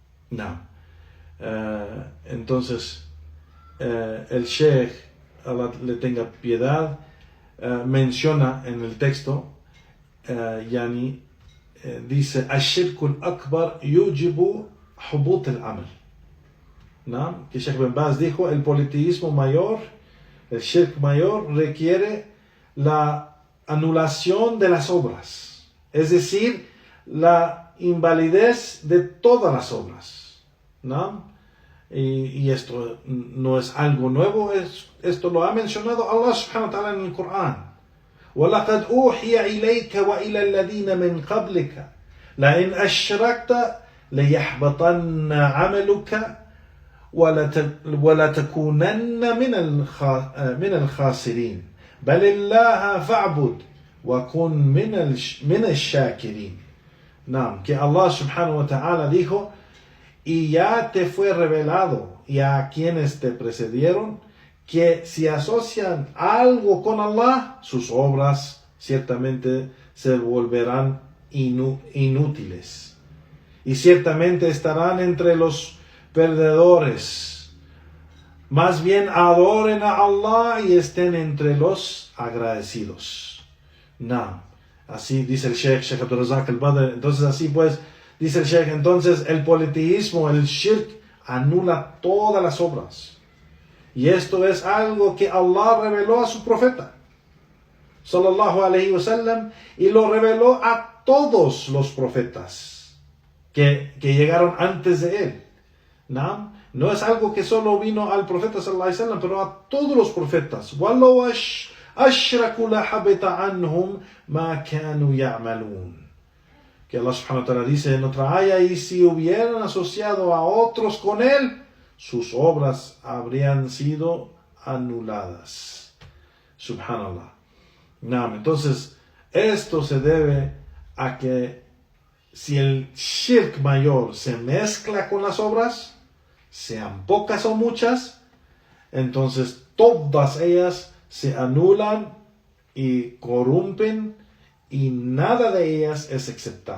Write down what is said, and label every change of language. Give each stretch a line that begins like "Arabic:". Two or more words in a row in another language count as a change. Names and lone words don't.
Spanish: No. Entonces, el Sheikh, Allah le tenga piedad, menciona en el texto, dice,
Arabic: الشرك الأكبر يوجب حبوط العمل.
Spanish: ¿No? Que Sheikh Ben Baz dijo, el politeísmo mayor, el shirk mayor, requiere la anulación de las obras, es decir, la invalidez de todas las obras, ¿no? Y esto no es algo nuevo, esto lo ha mencionado Allah
Arabic: سبحانه وتعالى
Spanish: en el Corán.
Arabic: وَلَقَدْ أُوحِيَ إِلَيْكَ وَإِلَى الَّذِينَ مِنْ قَبْلِكَ لَإِنْ أَشْرَكْتَ لَيَحْبَطَنَّ عَمَلُكَ وَلَتَكُونَنَّ من الخاسرين بل الله فاعبد وكن من الشاكرين.
Spanish: No, que Allah
Arabic: سبحانه وتعالى
Spanish: dijo, y ya te fue revelado y a quienes te precedieron que si asocian algo con Allah, sus obras ciertamente se volverán inútiles y ciertamente estarán entre los perdedores. Más bien adoren a Allah y estén entre los agradecidos. No, así dice el Sheikh Abdul Razak al-Badr. Entonces así pues, dice el Sheikh, entonces el politeísmo, el shirk, anula todas las obras. Y esto es algo que Allah reveló a su profeta,
Arabic: صلى الله عليه وسلم,
Spanish: y lo reveló a todos los profetas que llegaron antes de él. ¿No? No es algo que solo vino al profeta
Arabic: صلى الله عليه وسلم,
Spanish: pero a todos los profetas.
Arabic: وَلَوْ أَشْرَكُوا لَحَبِطَ عَنْهُمْ مَا كَانُوا يَعْمَلُونَ.
Spanish: Que Allah
Arabic: سبحانه وتعالى
Spanish: dice en otra ayah, y si hubieran asociado a otros con él, sus obras habrían sido anuladas. Subhanallah. No, entonces, esto se debe a que si el shirk mayor se mezcla con las obras, sean pocas o muchas, entonces todas ellas se anulan y corrompen y nada de ellas es aceptado.